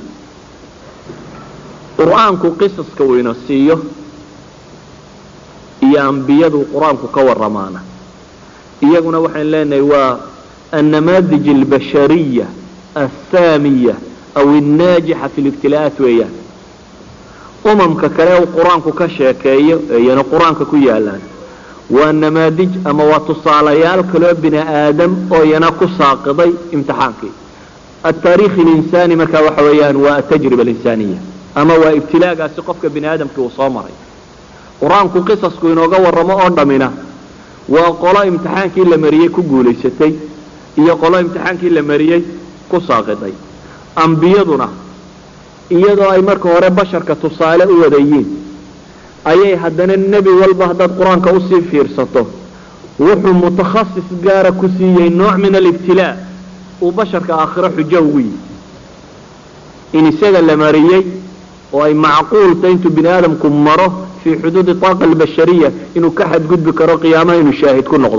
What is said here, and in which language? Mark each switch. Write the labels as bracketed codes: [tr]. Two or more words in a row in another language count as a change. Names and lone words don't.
[so] qur-aanku qisaska uu ina siiyo iyo ambiyadu qur-aanku ka waramaana iyaguna waxaan leenahay waa [ar] النماذج البشرية الساقطة أو الناجحة في الابتلاءات [so] weeyaan. umamka kale uu qur-aanku ka sheekeeyo iyana qur-aanka ku yaalaan waa namaadij ama waa tusaalayaal kaloo bini aadam oo iyana ku saaqiday imtixaankii. [ar] التاريخ الإنساني [so] marka waxa weeyaan waa [ar] التجربة الإنسانية [so] ama waa ibtilaagaasi qofka bini aadamkii uu soo maray. qur-aanku qisasku inooga warramo oo dhamina waa qolo imtixaankii la mariyey ku guulaysatay iyo qolo imtixaankii la mariyey ku saaqiday. ambiyaduna iyadoo ay marka hore basharka tusaale u wadayiin ayay haddana nebi walba haddaad qur-aanka usii fiirsato wuxuu mutakhasis gaara ku siiyey nooc [ar] من الابتلاء [so] uu basharka aakhiro xujo ugu yihi in isaga la mariyey oo ay macquulta intuu bini aadamku maro [ar] في حدود الطاقة البشرية [so] inuu ka xadgudbi karo qiyaamaha inuu shaahid ku noqdo.